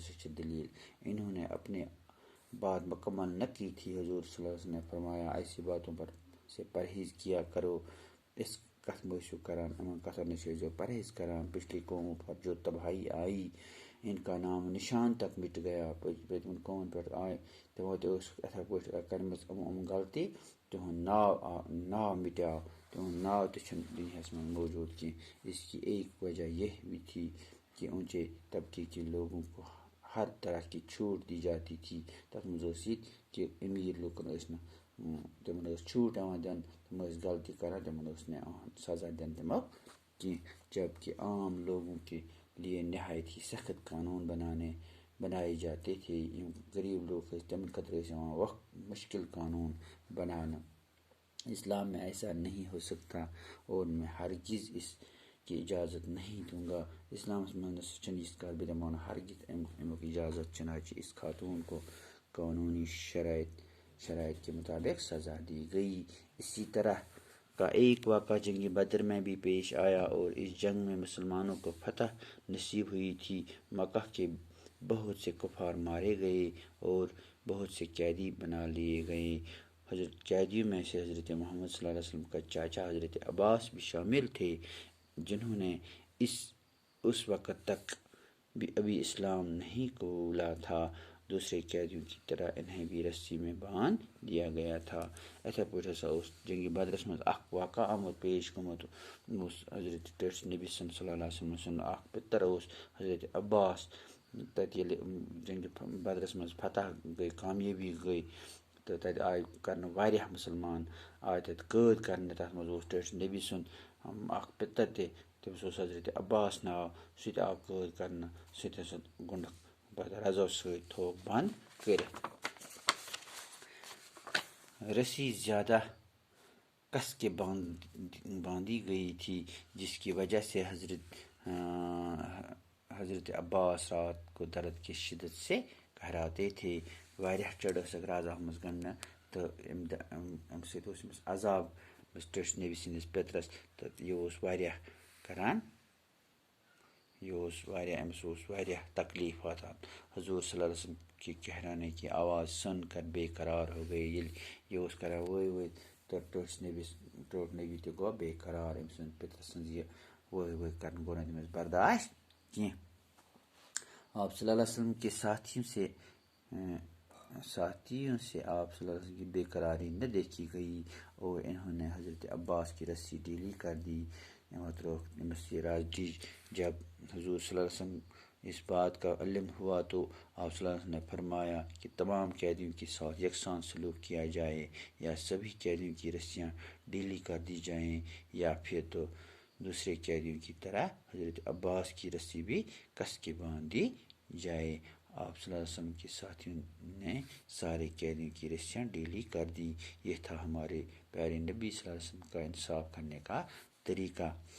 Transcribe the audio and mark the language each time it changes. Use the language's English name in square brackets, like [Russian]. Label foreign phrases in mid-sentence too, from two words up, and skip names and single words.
[Kashmiri] ہسا چھِ دلیل [Urdu] انہوں نے اپنے بات مکمل نہ کی تھی حضور صلی اللہ علیہ وسلم نے فرمایا ایسی باتوں پر سے پرہیز کیا کرو [Kashmiri] اس کتھ مٲسِو کران یِمن کتھن نش ٲسۍزیو پرہیز کران [Urdu] پچھلی قوموں پر جو تباہی آئی ان کا نام نشان تک مٹ گیا [Kashmiri] پٔتمٮ۪ن قومن پٮ۪ٹھ آے تِمو تہِ ٲسکھ یِتھے پٲٹھۍ کٔرمٕژ غلطی تِہُنٛد ناو مٹیو تِہُنٛد ناو تہِ چھُنہٕ دُنیاہس منٛز موجوٗد کینٛہہ [Urdu] اس کی ایک وجہ یہ بھی تھی کہ اونچے طبقے کے لوگوں کو ہر طرح کی چھوٹ دی جاتی تھی [Kashmiri] تتھ منٛز ٲس یہِ تہِ کہ امیر لُکن ٲسۍ نہٕ تِمن ٲس چھوٹ یِوان دِنہٕ تِم ٲسۍ غلطی کران تِمن اوس نہٕ یِوان سزا دِنہٕ تِمو کینٛہہ [Urdu] جبکہ عام لوگوں کے لیے نہایت ہی سخت قانون بنائے جاتے تھے [Kashmiri] یم غریب لوگ ٲسۍ تِمن خٲطرٕ ٲسۍ یِوان مشکل قانون بناونہٕ [Urdu] اسلام میں ایسا نہیں ہو سکتا اور میں ہرگز اس کی اجازت نہیں دوں گا اسلامس [Kashmiri] منٛز نسا چھنہٕ یِژھ کتھ بہٕ دِمو نہٕ ہرگز امیُک اجازت [Urdu] چنانچہ اس خاتون کو قانونی شرائط کے مطابق سزا دی گئی اسی طرح کا ایک واقعہ جنگ بدر میں بھی پیش آیا اور اس جنگ میں مسلمانوں کو فتح نصیب ہوئی تھی مکہ کے بہت سے کفار مارے گئے اور بہت سے قیدی بنا لیے گئے قیدیوں میں سے حضرت محمد صلی اللہ علیہ وسلم کا چاچا حضرت عباس بھی شامل تھے جنہوں نے اس وقت تک بھی ابھی اسلام نہیں قبولا تھا دوسرے قیدیوں کی طرح انہیں بھی رسی میں باندھ دیا گیا تھا [Kashmiri] یِتھے پٲٹھۍ ہسا اوس جنگِ بدرس منٛز اکھ واقعہ آمُت پیش گوٚمُت اوس حضرت ٹٲٹھِس نبی صلی اللہ علیہ وسلم سُنٛد اکھ پِتر اوس حضرت عباس تتہِ ییٚلہِ جنگِ بدرس منٛز فتح گٔے کامیٲبی گٔے تہٕ تتہِ آے کرنہٕ واریاہ مُسلمان آے تتہِ قٲد کرنہٕ تتھ منٛز اوس ٹٲٹھِس نبی سُنٛد اکھ پِتر تہِ تٔمِس اوس حضرت عباس ناو سُہ تہِ آو قٲد کرنہٕ سُہ تہِ ہسا گوٚنڈُکھ پتہٕ رزو سۭتۍ تھوٚوُکھ بنٛد کٔرِتھ [Urdu] رسی زیادہ کس کے باندھی گئی تھی جس کی وجہ سے حضرت عباس رات کو درد کی شدت سے کہراتے تھے [Kashmiri] واریاہ چڑ ٲسکھ رز آمٕژ گنٛڈنہٕ تہٕ امہِ سۭتۍ اوس أمِس عذاب ٹٲٹھِس نبی سٕنٛدِس پیترس تہٕ یہِ اوس واریاہ کران أمِس اوس واریاہ تکلیف واتان [Urdu] حضور صلی اللہ علیہ وسلم کی کہرانے کی آواز سن کر بے قرار ہو گئے [Kashmiri] ییٚلہِ یہِ اوس کران وٲے وٲے تہٕ ٹٲٹھِس نبی تہِ گوٚو بے قرار أمۍ سٕنٛدِ پِترٕ سٕنٛز یہِ وٲے وٲے کرُن گوٚو نہٕ تٔمِس برداشت کینٛہہ [Urdu] آپ صلی اللہ علیہ وسلم کے ساتھیوں سے آپ صلی اللہ علیہ وسلم کی بے قراری نہ دیکھی گئی اور انہوں نے حضرت عباس کی رسی ڈھیلی کر دی یہ راز جب حضور صلی اللہ علیہ وسلم اس بات کا علم ہوا تو آپ صلی اللہ علیہ وسلم نے فرمایا کہ تمام قیدیوں کے ساتھ یکساں سلوک کیا جائے یا سبھی قیدیوں کی رسیاں ڈھیلی کر دی جائیں یا پھر تو دوسرے قیدیوں کی طرح حضرت عباس کی رسی بھی کس کے باندھ دی جائے آپ صلی اللہ علیہ وسلم کے ساتھیوں نے سارے قیدیوں کی رسیاں ڈھیلی کر دی یہ تھا ہمارے پیارے نبی صلی اللہ علیہ وسلم کا انصاف کرنے کا طریقہ